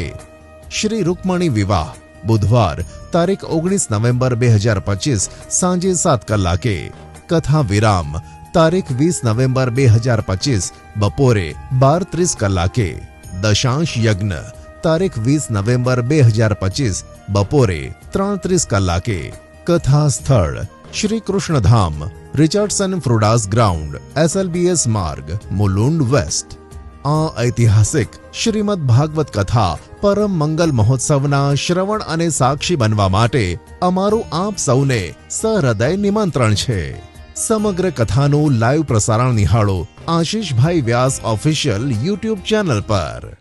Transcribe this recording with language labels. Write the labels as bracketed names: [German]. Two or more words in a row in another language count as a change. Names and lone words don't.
[Gujarati] શ્રી રુક્મણી વિવાહ બુધવાર તારીખ 19 નવેમ્બર 2025 સાંજે 7 કલાકે। કથા વિરામ તારીખ 20 નવેમ્બર 2025 બપોરે 12:30 કલાકે। દશાંશ યજ્ઞ તારીખ 20 નવેમ્બર 2025 બપોરે 3:30 કલાકે। કથા સ્થળ શ્રી કૃષ્ણધામ રિચર્ડસન ફ્રૂડાસ ગ્રાઉન્ડ SLBS માર્ગ મુલુંડ વેસ્ટ। આ ઐતિહાસિક શ્રીમદ ભાગવત કથા પરમ મંગલ મહોત્સવના શ્રવણ અને સાક્ષી બનવા માટે અમારું આપ સૌને સહૃદય નિમંત્રણ છે। સમગ્ર કથાનું લાઈવ પ્રસારણ નિહાળો આશીષભાઈ વ્યાસ ઓફિશિયલ YouTube ચેનલ પર।